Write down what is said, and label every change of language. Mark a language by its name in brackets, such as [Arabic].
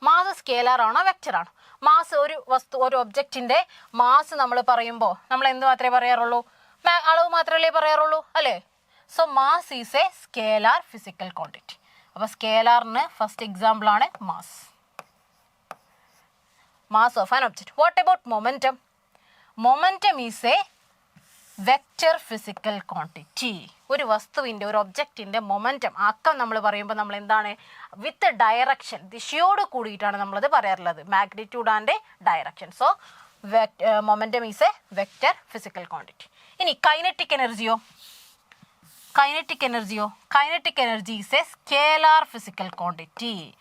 [Malayalam] Mass scalar ആണോ vector ആണോ? Mass, ഒരു വസ്തു, ഒരു ഒബ്ജക്റ്റിൻ്റെ മാസ് നമ്മൾ പറയുമ്പോൾ നമ്മൾ എന്ത് മാത്രമേ പറയാറുള്ളൂ? അളവ് മാത്രമല്ലേ പറയാറുള്ളൂ അല്ലേ. So mass is A scalar physical quantity. അപ്പോൾ സ്കേലാറിന് ഫസ്റ്റ് എക്സാമ്പിളാണ് mass. [English] Mass of an object. What about momentum? Momentum is a vector physical quantity. [Malayalam] ഒരു വസ്തുവിൻ്റെ, ഒരു ഒബ്ജക്റ്റിൻ്റെ മൊമെൻറ്റം ആക്കം നമ്മൾ പറയുമ്പോൾ നമ്മൾ എന്താണ്? വിത്ത് ഡയറക്ഷൻ, ദിശയോട് കൂടിയിട്ടാണ് നമ്മളത് പറയാറുള്ളത്, magnitude and direction. [English] So momentum is a vector physical quantity. ഇനി kinetic എനർജിയോ? Kinetic energy is a scalar physical quantity.